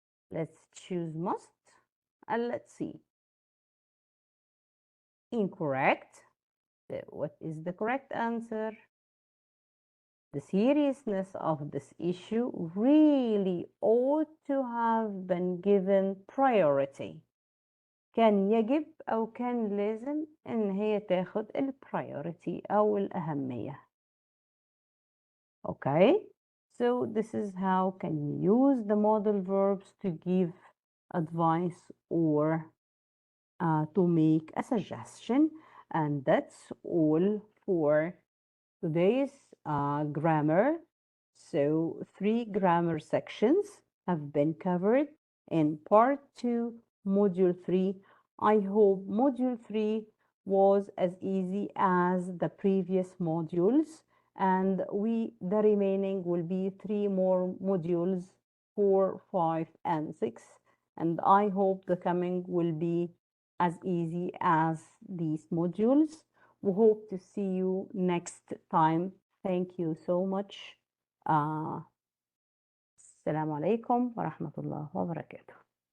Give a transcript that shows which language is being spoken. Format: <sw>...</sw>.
<en>Let's choose must and let's see. Incorrect. So what is the correct answer? The seriousness of this issue really ought to have been given priority.</en> <ar>كان يجب أو كان لازم إن هي تاخد priority أو الأهمية.</ar> <en>Okay, so this is how can you use the modal verbs to give advice or to make a suggestion. And that's all for today's grammar. So 3 grammar sections have been covered in part 2, module 3. I hope module 3 was as easy as the previous modules, and the remaining will be 3 more modules, 4, 5, and 6. And I hope the coming will be as easy as these modules. We hope to see you next time. Thank you so much.</en> <ar>السلام عليكم ورحمة الله وبركاته.</ar>